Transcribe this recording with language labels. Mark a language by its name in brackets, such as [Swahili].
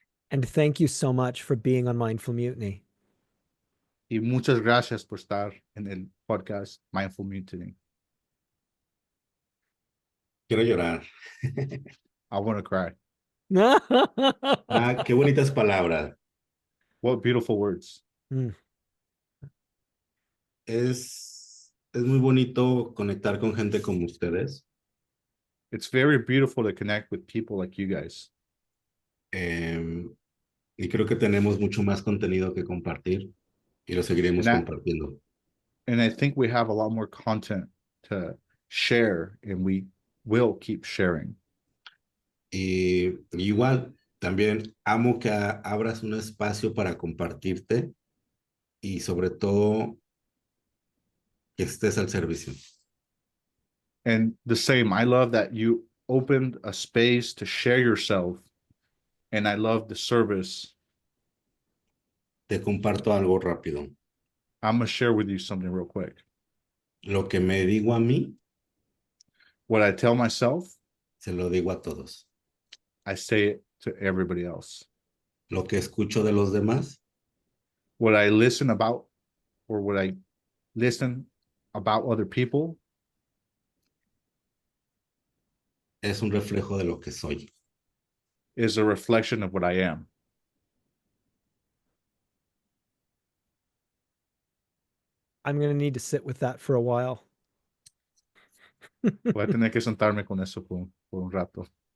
[English] And thank you so much for being on Mindful Mutiny. [Spanish] Y muchas gracias por estar en el podcast Mindful Mutiny. Quiero llorar. [English] I want to cry. [Spanish] Ah, qué bonitas palabras. [English] What beautiful words. [Spanish] Es muy bonito conectar con gente como ustedes. [English] It's very beautiful to connect with people like you guys. [Spanish] Y creo que tenemos mucho más contenido que compartir y lo seguiremos compartiendo. [English] And I think we have a lot more content to share, and we will keep sharing. [Spanish] Y igual, también amo que abras un espacio para compartirte y sobre todo que estés al servicio. [English] And the same, I love that you opened a space to share yourself, and I love the service. [Spanish] Te comparto algo rápido. [English] I'm going to share with you something real quick. [Spanish] Lo que me digo a mí, [English] What I tell myself, [Spanish] se lo digo a todos. [English] I say it to everybody else. [Spanish] Lo que escucho de los demás, [English] What I listen about, or what I listen about other people, [Spanish] es un reflejo de lo que soy. [English] is a reflection of what I am. I'm going to need to sit with that for a while. [Spanish] Voy a tener que sentarme con eso por un rato.